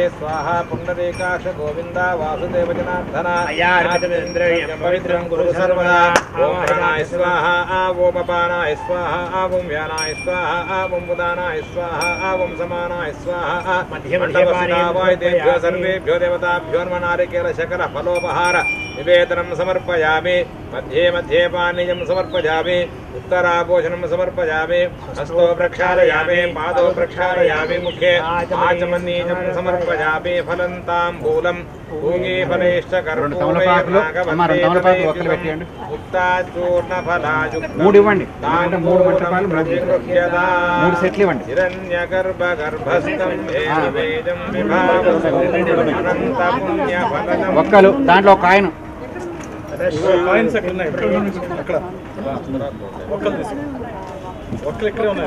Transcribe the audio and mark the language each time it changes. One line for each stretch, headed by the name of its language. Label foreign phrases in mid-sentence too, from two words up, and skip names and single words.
Sanskrit: స్వాహా పుండరీకాక్ష గోవింద వాసుదేవ జనార్దన పవిత్రం కురు సర్వదా ఓం ప్రాణాయ స్వాహ ఓం అపానాయ స్వాహ ఓం వ్యానాయ స్వాహ ఓం ఉదానాయ స్వాహ ఓం సమానాయ స్వాహ మండపసునావాయుతేభ్యో సర్వేభ్యో దేవతాభ్యో నమః నారికేల శకల ఫలోపహార నివేదనం సమర్పయామి मध्ये मध्ये पानीयं समर्पयामि उत्तराभूषणं समर्पयामि हस्तो प्रक्षालयामि पादौ प्रक्षालयामि मुखे आचमनीयं समर्पयामि फलन्ताम्बूलं भूगे फलेश्च कर्पूरे
Telugu: ఒక్కలు దాంట్లో ఒక ఆయన కాయిన్స్ ఎక్కడ ఉన్నాయి అక్కడ ఒక్కలు తీసుకో ఒక్కలు ఇక్కడే ఉన్నాయి.